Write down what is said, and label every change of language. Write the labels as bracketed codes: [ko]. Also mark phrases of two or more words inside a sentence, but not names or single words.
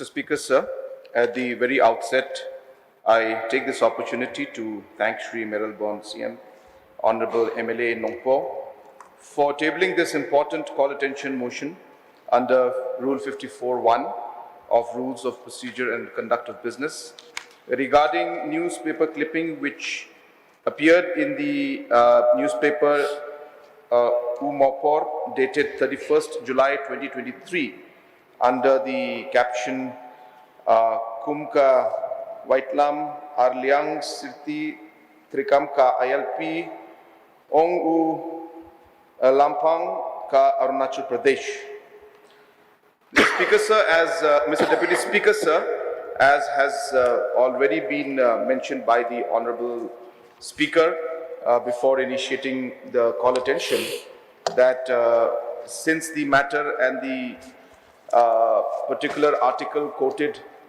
[en] Speaker, sir, at the very outset, I take this opportunity to thank Shri Meralborn CM, Honorable MLA Nongpo, for tabling this important call attention motion under Rule 54(1) of Rules of Procedure and Conduct of Business regarding newspaper clipping which appeared in the newspaper Umopor dated 31st July 2023 under the caption Kumka Waitlam Arliang Sirti Trikamka ILP Ong U Lampang Ka Arunachal Pradesh. Mr. Speaker, sir, as Mr. Deputy Speaker, sir, as has already been mentioned by the Honorable Speaker before initiating the call attention, that since the matter and the particular article quoted